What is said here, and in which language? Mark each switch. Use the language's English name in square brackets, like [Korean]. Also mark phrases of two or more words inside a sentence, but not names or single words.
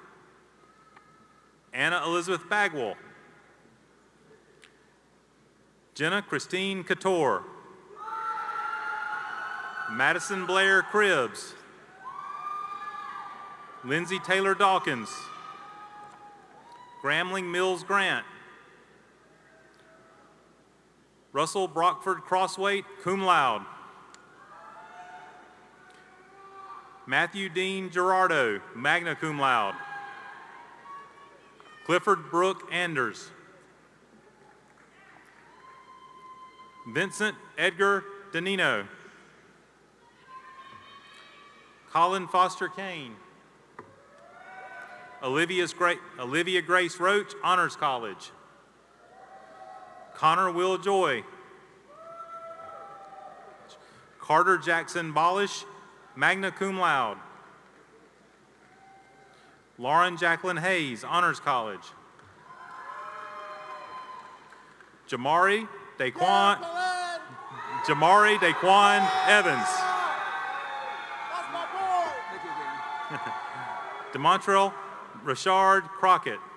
[English] Anna Elizabeth Bagwell. Jenna Christine Couture. Madison Blair Cribbs. Lindsay Taylor Dawkins. Gramling Mills Grant. Russell Brockford Crosswaite, [Latin] cum laude. [English] Matthew Dean Gerardo, [Latin] magna cum laude. [English] Clifford Brooke Anders. Vincent Edgar Danino. Colin Foster Kane. Olivia Grace Roach, Honors College. Connor Will Joy. Carter Jackson Bolish, [Latin] magna cum laude. [English] Lauren Jacqueline Hayes, Honors College. Jamari Daquan Evans. DeMontrell Richard Crockett.